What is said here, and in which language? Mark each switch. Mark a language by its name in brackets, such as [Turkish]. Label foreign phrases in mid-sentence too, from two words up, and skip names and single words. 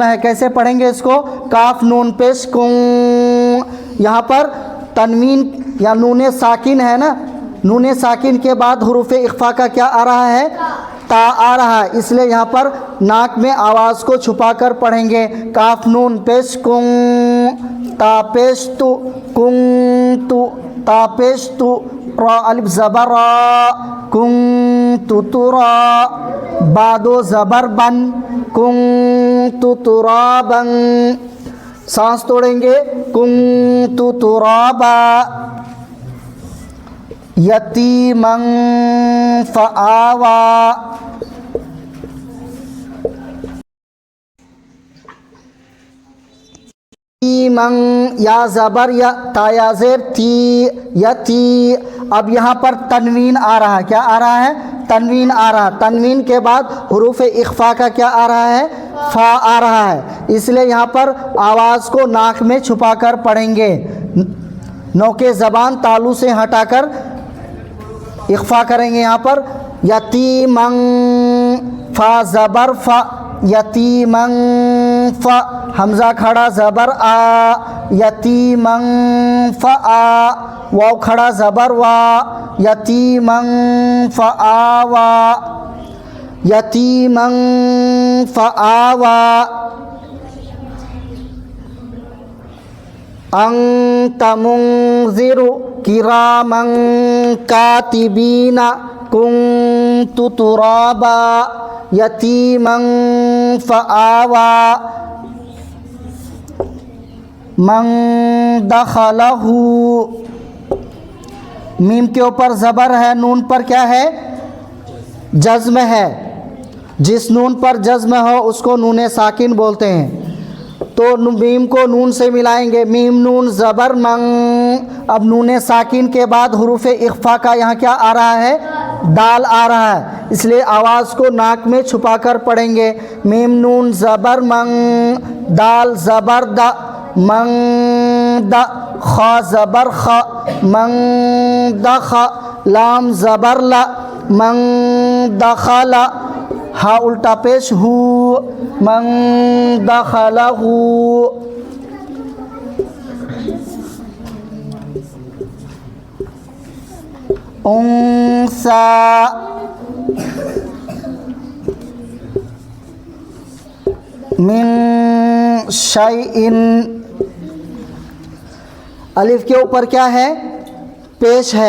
[Urdu] ہے کیسے پڑھیں گے اس کو کاف نون پیش کون یہاں پر تنوین یا نون ساکن ہے نا نون ساکن کے بعد حروف اخفا کا کیا آ رہا ہے تا آ رہا ہے اس لیے یہاں پر ناک میں آواز کو چھپا کر پڑھیں گے کاف نون پیش کون تا پیش تو کن تو تا پیش تو را الف زبر را کنت ترا بادو زبر بن [Arabic] کنت ترابا [Urdu] سانس توڑیں گے [Arabic] کنت ترابا یتیما [Urdu] فآوا یا زبر یا تا یا زیر تی یتی اب یہاں پر تنوین آ رہا ہے کیا آ رہا ہے تنوین آ رہا تنوین کے بعد حروف اخفا کا کیا آ رہا ہے فا آ رہا ہے اس لیے یہاں پر آواز کو ناک میں چھپا کر پڑھیں گے نوکے زبان تالو سے ہٹا کر اخفا کریں گے یہاں پر یتیمن فا زبر فا یتیمن فا حمزہ کھڑا زبر آ یتیمن فآ واو کھڑا زبر وا [Arabic] یتیمن فآوا یتیمن فآوا انت منذر کراما کاتبین کنت ترابا یتیما فآوا من دخلہ [Urdu] میم کے اوپر زبر ہے نون پر کیا ہے جزم ہے جس نون پر جزم ہو اس کو نون ساکن بولتے ہیں تو میم کو نون سے ملائیں گے میم نون زبر من اب نون ساکن کے بعد حروف اخفا کا یہاں کیا آ رہا ہے دال آ رہا ہے اس لیے آواز کو ناک میں چھپا کر پڑھیں گے میم نون زبر من دال زبر دا من دا خا زبر خا من دخ لام زبر لا من دخل ہا الٹا پیش ہو [Arabic] من دخلہ انسا من شیئن [Urdu] الف کے اوپر کیا ہے پیش ہے